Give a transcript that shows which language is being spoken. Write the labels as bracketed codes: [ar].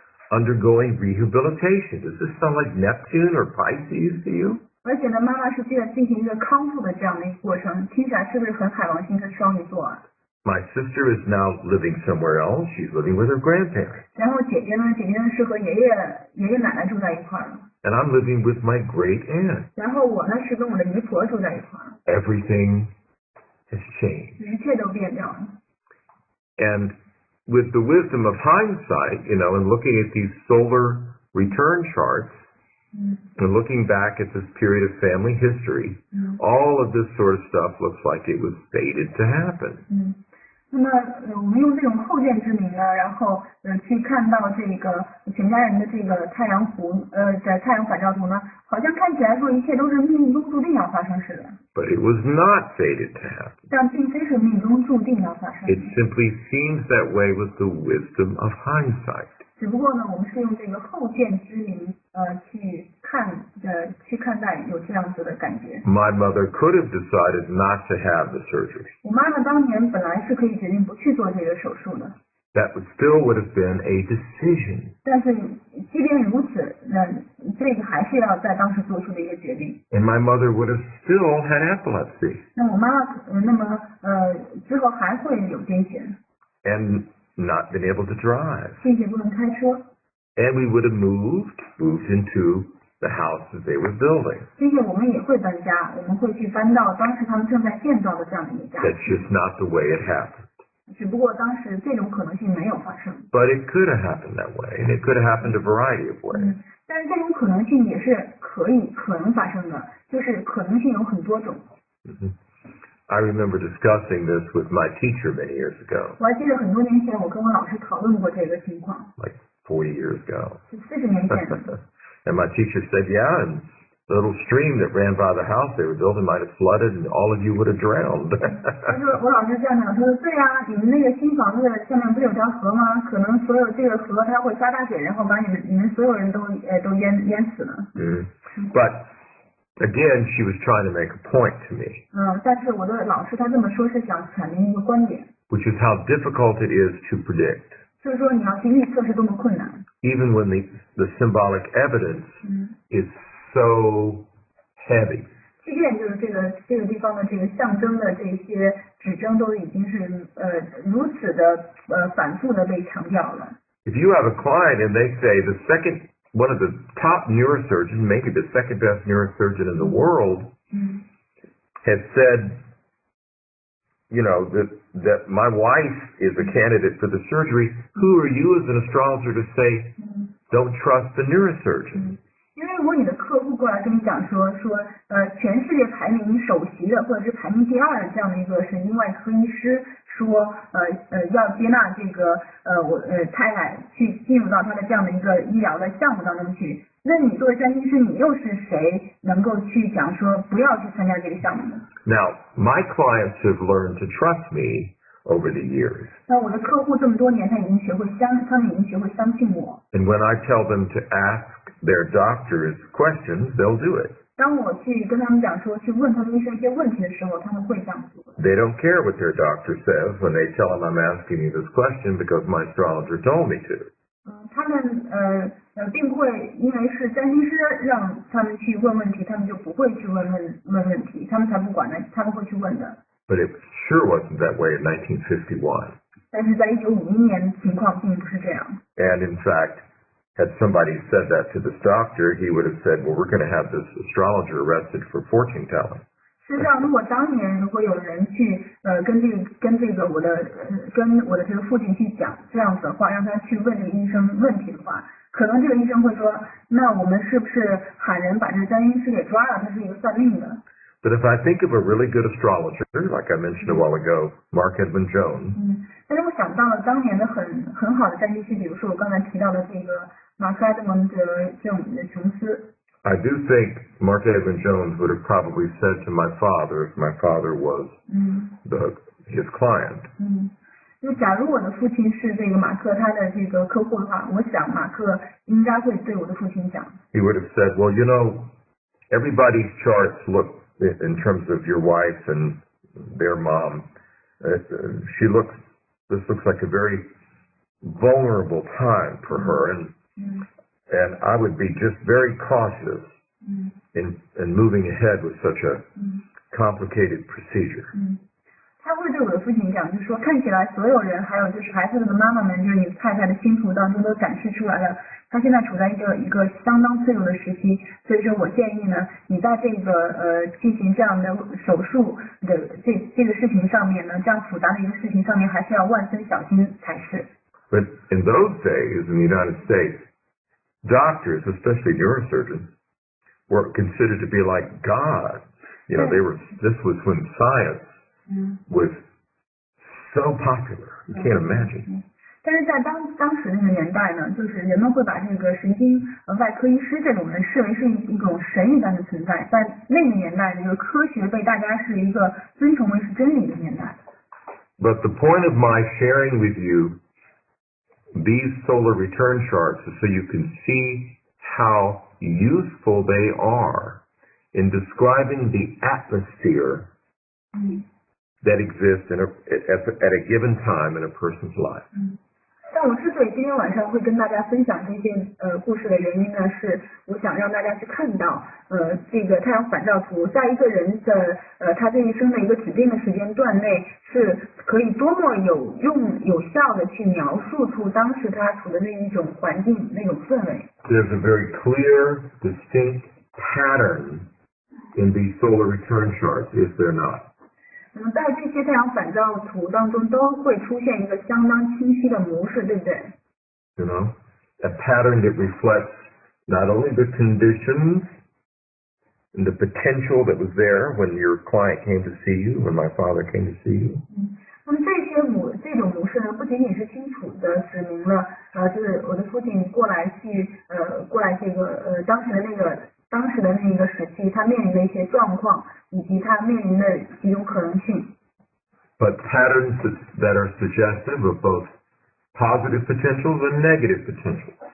[en] Undergoing rehabilitation. Does this sound like Neptune or Pisces to you? [zh] 而且呢，妈妈是进行一个康复的这样的一个过程，听起来是不是很海王星跟双鱼座啊？ [en] My sister is now living somewhere else. She's living with her grandparents. [zh] 然后姐姐呢是和爷爷奶奶住在一块儿了。 [en] And I'm living with my great aunt. [zh] 然后我呢是跟我的姨婆住在一块儿。 [en] Everything has changed. [zh] 一切都变掉了。 [en] And with the wisdom of hindsight, and looking at these solar return charts, and looking back at this period of family history, all of this sort of stuff looks like it was fated to happen. [zh] 那么我们用这种后见之明呢，然后去看到这个全家人的这个太阳反照图呢，好像看起来说一切都是命中注定要发生似的。 [en] But it was not fated to happen. [zh] 但并非是命中注定要发生。 [en] It simply seems that way with the wisdom of hindsight. [zh] 只不过呢，我们是用这个后见之明去看待有这样子的感觉。 [en] My mother could have decided not to have the surgery. [zh] 我妈妈当年本来是可以决定不去做这个手术的。 [en] That would have been a decision. [zh] 但是即便如此，这个还是要在当时做出的一个决定。 [en] And my mother would have still had epilepsy. [zh] 那我妈妈之后还会有癫痫。 [en] And not been able to drive. [zh] 并且不能开车。 [en] And we would have moved into the house that they were building. [zh] 并且我们也会搬家，我们会去搬到当时他们正在建造的这样的一个家。 [en] That's just not the way it happened. [zh] 只不过当时这种可能性没有发生。 [en] But it could have happened that way, and it could have happened a variety of ways. [zh] 但是这种可能性也是可能发生的，就是可能性有很多种。 [en] I remember discussing this with my teacher many years ago. [zh] 我还记得很多年前我跟我老师讨论过这个情况。 [en] Like 40 years ago. [zh] 是40年前。 [en] And my teacher said, yeah, and the little stream that ran by the house they were building might have flooded and all of you would have drowned. [zh] 他说我老师这样讲，他说对啊，你们那个新房子下面不是有条河吗？可能所有这个河它会发大水，然后把你们所有人都淹死了。 [en] But Again, she was trying to make a point to me, [zh] 但是我的老师他这么说是想阐明一个观点， [en] which is how difficult it is to predict, [zh] 就是说你要去预测是多么困难。 [en] even when the symbolic evidence is so heavy. [zh] 即便就是这个地方的这个象征的这些指征都已经是如此的反复的被强调了。 [en] If you have a client and they say one of the top neurosurgeons, maybe the second best neurosurgeon in the world, has said, that my wife is a candidate for the surgery, who are you as an astrologer to say, don't trust the neurosurgeon? [zh] 因为如果你的客户过来跟你讲说全世界排名首席的或者是排名第2的这样的一个神经外科医师说要接纳这个我太太去进入到他的这样的一个医疗的项目当中去，那你作为占星师你又是谁能够去讲说不要去参加这个项目呢？ [en] Now, my clients have learned to trust me over the years. [zh] 那我的客户这么多年他们已经学会相信我。 [en] And when I tell them to ask their doctors questions, they'll do it. [zh] 当我去跟他们讲说去问他们医生一些问题的时候，他们会这样做。 [en] They don't care what their doctor says when they tell them I'm asking you this question because my astrologer told me to. [zh] 他们并不会因为是占星师让他们去问问题，他们就不会去问问题，他们才不管呢，他们会去问的。 [en] But it sure wasn't that way in 1951. [zh] 但是在1951年情况并不是这样。 [en] And in fact, had somebody said that to this doctor, he would have said, well, we're going to have this astrologer arrested for fortune telling. [zh] 事实上，如果当年如果有人去跟我的这个父亲去讲这样子的话，让他去问这个医生问题的话，可能这个医生会说，那我们是不是喊人把这个占星师给抓了？他是一个算命的。 [en] But if I think of a really good astrologer, like I mentioned a while ago, Mark Edwin Jones, [zh] 但是我想到了当年的很好的占星师，比如说我刚才提到的这个马克·埃德蒙德这种的琼斯。 [en] I do think Mark Edwin Jones would have probably said to my father, if my father was his client. [zh] 就假如我的父亲是这个马克他的这个客户的话，我想马克应该会对我的父亲讲。 [en] He would have said, well, everybody's charts look, in terms of your wife and their mom, this looks like a very vulnerable time for her, and I would be just very cautious in moving ahead with such a complicated procedure. [zh] 他会对我的父亲讲，就是说看起来所有人，还有就是孩子的妈妈们，就是你太太的星图当中都展示出来了，他现在处在一个相当脆弱的时期，所以说我建议呢，你在这个进行这样的手术的这个事情上面呢，这样复杂的一个事情上面，还是要万分小心才是。 [en] But in those days in the United States, doctors, especially neurosurgeons, were considered to be like gods. This was when science was so popular. You can't imagine. [zh] 但是在当时那个年代呢，就是人们会把这个神经外科医师这种人视为是一种神一般的存在，在那个年代，这个科学被大家是一个尊崇为是真理的年代。 [en] But the point of my sharing with you these solar return charts is so you can see how useful they are in describing the atmosphere that exists at a given time in a person's life. [zh] 但我之所以今天晚上会跟大家分享这件故事的原因呢，是我想让大家去看到这个太阳反照图在一个人的他这一生的一个指定的时间段内，是可以多么有效的去描述出当时他处的那一种环境那种氛围。 [en] There's a very clear, distinct pattern in these solar return charts, is there not? [zh] 那么在这些太阳反照图当中都会出现一个相当清晰的模式，对不对？ [en] A pattern that reflects not only the conditions and the potential that was there when your client came to see you, when my father came to see you. [zh] 那么这种模式呢，不仅仅是清楚的指明了就是我的父亲过来这个当时的那个时期，他面临的一些状况，以及他面临的几种可能性。 [en] But patterns that are suggestive of both positive potentials and negative potentials.